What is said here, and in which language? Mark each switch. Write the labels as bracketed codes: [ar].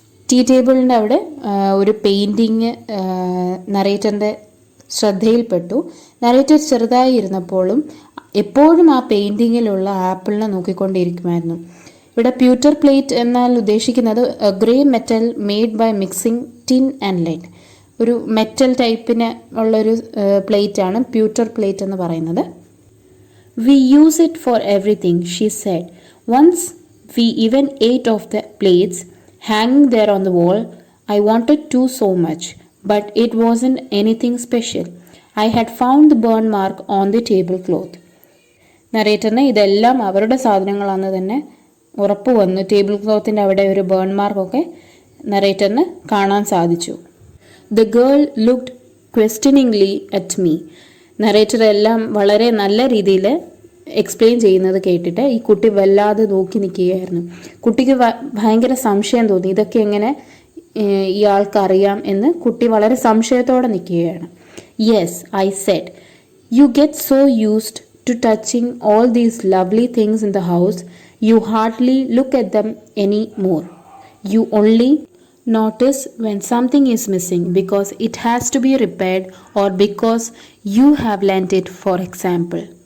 [ml] Tea ടേബിളിൻ്റെ അവിടെ ഒരു പെയിൻറ്റിങ് നറേറ്ററിൻ്റെ ശ്രദ്ധയിൽപ്പെട്ടു. നറേറ്റർ ചെറുതായി ഇരുന്നപ്പോഴും എപ്പോഴും ആ പെയിൻറ്റിങ്ങിലുള്ള ആപ്പിളിനെ നോക്കിക്കൊണ്ടിരിക്കുമായിരുന്നു. ഇവിടെ പ്യൂട്ടർ പ്ലേറ്റ് എന്നാൽ ഉദ്ദേശിക്കുന്നത് [en] Grey metal made by mixing tin and lead. [ml] ഒരു മെറ്റൽ ടൈപ്പിന് ഉള്ളൊരു പ്ലേറ്റാണ് പ്യൂട്ടർ പ്ലേറ്റ് എന്ന് പറയുന്നത്. [en] We use it for everything, she said. Once we even ate off the plates hanging there on the wall. I wanted to so much, but it wasn't anything special. I had found the burn mark on the tablecloth. [ml] നറേറ്ററിന് ഇതെല്ലാം അവരുടെ സാധനങ്ങളാണെന്ന് തന്നെ ഉറപ്പ് വന്നു. Table ക്ലോത്തിൻ്റെ അവിടെ ഒരു burn മാർക്കൊക്കെ നറേറ്ററിന് കാണാൻ സാധിച്ചു. [en] The girl looked questioningly at me. [ml] Narrator എല്ലാം വളരെ നല്ല രീതിയിൽ എക്സ്പ്ലെയിൻ ചെയ്യുന്നത് കേട്ടിട്ട് ഈ കുട്ടി വല്ലാതെ നോക്കി നിൽക്കുകയായിരുന്നു. കുട്ടിക്ക് ഭയങ്കര സംശയം തോന്നി, ഇതൊക്കെ എങ്ങനെ ഇയാൾക്കറിയാം എന്ന് കുട്ടി വളരെ സംശയത്തോടെ നിൽക്കുകയാണ്. [en] Yes, I said, you get so used to touching all these lovely things in the house, you hardly look at them any more. You only notice when something is missing because it has to be repaired or because you have lent it, for example.